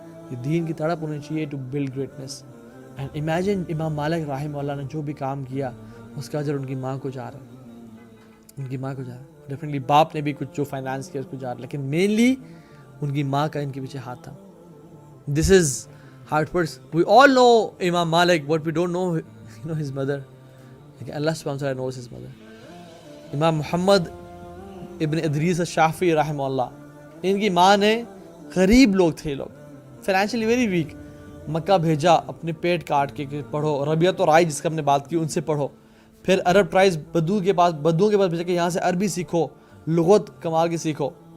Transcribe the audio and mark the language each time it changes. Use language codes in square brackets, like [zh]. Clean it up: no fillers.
[ur] یہ دین کی تڑپ ہونی چاہیے [en] To build greatness. And imagine [ur] امام مالک رحمہ اللہ نے جو بھی کام کیا اس کا اجر ان کی ماں کو جا رہا ہے, ان کی ماں کو جا رہا ہے. ڈیفینیٹلی باپ نے بھی کچھ جو فائنانس کیا اس کو جا رہا ہے, لیکن مینلی ان کی ماں کا ان کے پیچھے ہاتھ تھا. [en] This is how it works. We all know Imam Malik, but we don't know his mother. Like Allah subhanahu wa ta'ala knows his mother. [ur] امام محمد ابن ادریس الشافعی رحمہ اللہ, ان کی ماں نے, غریب لوگ تھے لوگ, [en] financially very weak, [ur] مکہ بھیجا اپنے پیٹ کاٹ کے کہ پڑھو, ربیعۃ الرائے جس کا ہم نے بات کی ان سے پڑھو, پھر عرب ٹرائبز بدوؤں کے پاس بھیجا کہ یہاں سے عربی سیکھو, لغت کمال کے سیکھو.